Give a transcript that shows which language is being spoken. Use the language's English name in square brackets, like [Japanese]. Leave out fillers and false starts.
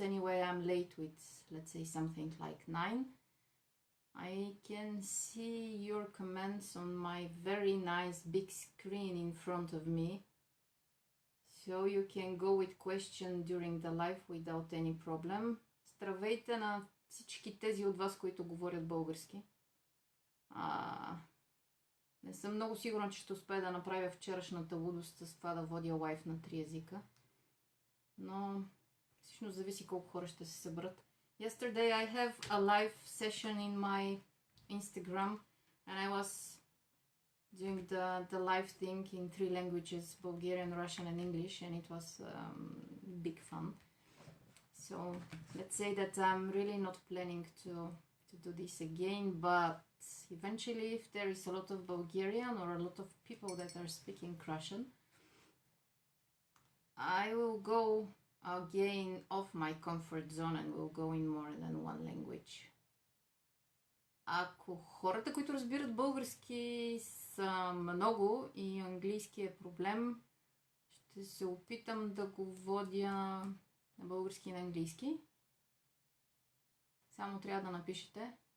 [English] Anyway, I'm late with, let's say, something like 9. I can see your comments on my very nice big screen in front of me, so you can go with question during the live without any problem. [Bulgarian] Здравейте на всички тези от вас, които говорят български. Не съм много сигурна, че ще успея да направя вчерашната лудост с това да водя лайв на 3 езика. Но всъщност зависи колко хора ще се съберат. [English] Yesterday I have a live session in my Instagram, and I was doing the live thing in 3 languages, Bulgarian, Russian and English, and it was big fun. So let's say that I'm really not planning to do this again, but eventually if there is a lot of Bulgarian or a lot of people that are speaking Russian, I will go again off my comfort zone and will go in more than one language. [Bulgarian] Ако хората, които разбират български, са много и английски е проблем, ще се опитам да го водя на български и на английски. Само трябва да напишете.